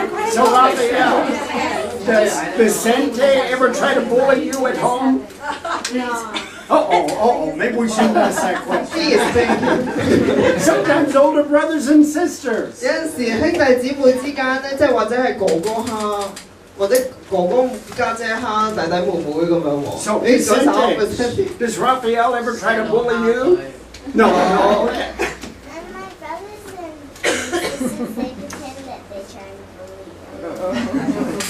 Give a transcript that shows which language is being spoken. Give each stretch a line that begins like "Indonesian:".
English: So Raphael, does Vicente ever try to bully you at home? Maybe we shouldn't ask that question. Sometimes older brothers and sisters.
Cantonese: 有陣時兄弟姊妹之間咧，即係或者係哥哥蝦，或者哥哥家姐蝦弟弟妹妹咁樣喎。
English: So Vicente, does Raphael ever try to bully you? No. Okay. And my brothers and sisters, they pretend that they try to bully you.